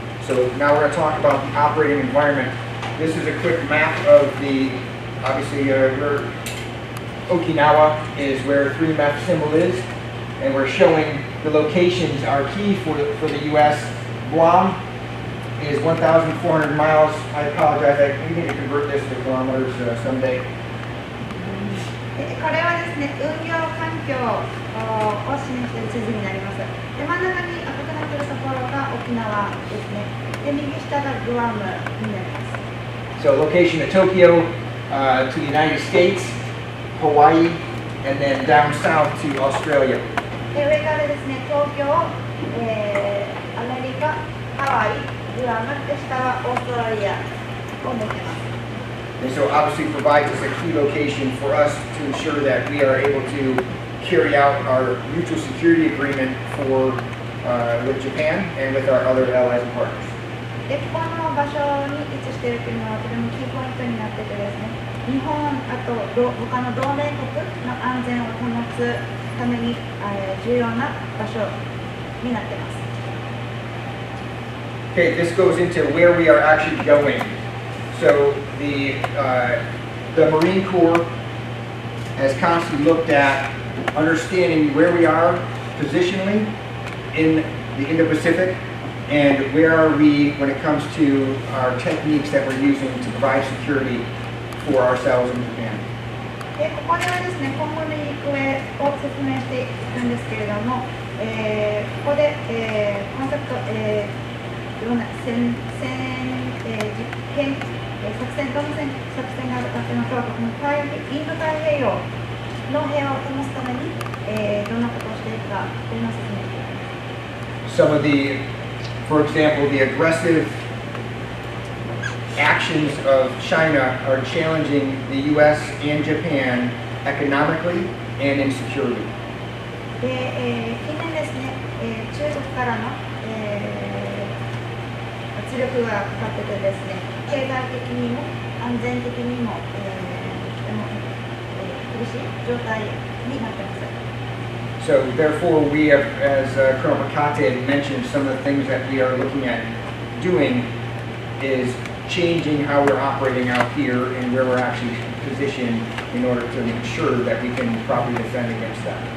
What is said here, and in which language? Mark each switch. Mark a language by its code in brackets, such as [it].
[en] So now we're going to talk about the operating environment. This is a quick map of obviously, where Okinawa is where the 3 symbol is, and we're showing the locations are key for the U.S. Guam is 1,400 miles. I apologize, we need to convert this to kilometers someday. [ja] これはですね、運用環境を示している地図になります。で、真ん中に赤くなっているところが沖縄ですね。で、右下がグアムになります。 [en] So location of Tokyo to the United States, Hawaii, and then down south to Australia. [ja] で、上からですね、東京、アメリカ、ハワイ、グアム、で、下はオーストラリアを持っています。 [en] And so obviously provides us a key location for us to ensure that we are able to carry out our mutual security agreement with Japan and with our other allies and partners. [ja] で、この場所に位置しているというのはとてもキーポイントになっててですね、日本、あと他の同盟国の安全を保つために重要な場所になっています。 [en] Okay, this goes into where we are actually going. So the Marine Corps has constantly looked at understanding where we are positionally in the Indo-Pacific and where are we when it comes to our techniques that we're using to provide security for ourselves in Japan. [ja] で、ここではですね、今後の行方を説明していくんですけれども、ここで、コンセプト、いろんな実験、作戦、どの作戦があるかというのと、このインド太平洋の平和を保つために、どんなことをしていくかというのを説明していきます。 [en] Some of for example, the aggressive actions of China are challenging the U.S. and Japan economically and in security. [ja] で、近年ですね、中国からの、圧力がかかっててですね、経済的にも安全的にも、とても、苦しい状態になっています。 [en] So therefore, we have, as Colonel Makate had mentioned, some of the things that we are looking at doing is changing how we're operating out here and where we're actually positioned in order to ensure that we can properly defend against that.